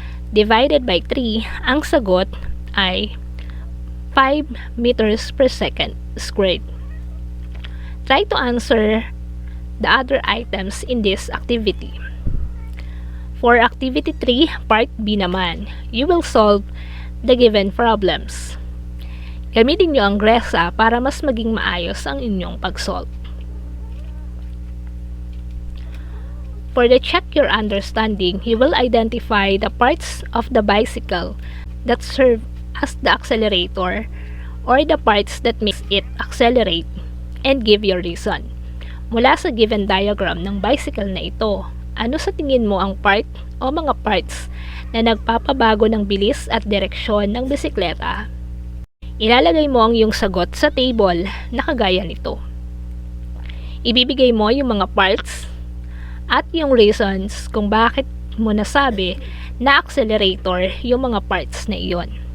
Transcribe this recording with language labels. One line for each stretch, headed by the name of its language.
English: Divided by 3,
Filipino: ang sagot ay
English: 5 meters per second squared. Try to answer the other items in this activity. For Activity 3, Part B naman, you will solve the given problems.
Filipino: Gamitin nyo ang GRESA para mas maging maayos ang inyong pag-solve.
English: For the check your understanding, you will identify the parts of the bicycle that serve as the accelerator or the parts that makes it accelerate and give your reason.
Filipino: Mula sa given diagram ng bicycle na ito, ano sa tingin mo ang part o mga parts na nagpapabago ng bilis at direksyon ng bisikleta? Ilalagay mo ang iyong sagot sa table na kagaya nito. Ibibigay mo yung mga parts at yung reasons kung bakit mo nasabi na accelerator yung mga parts na iyon.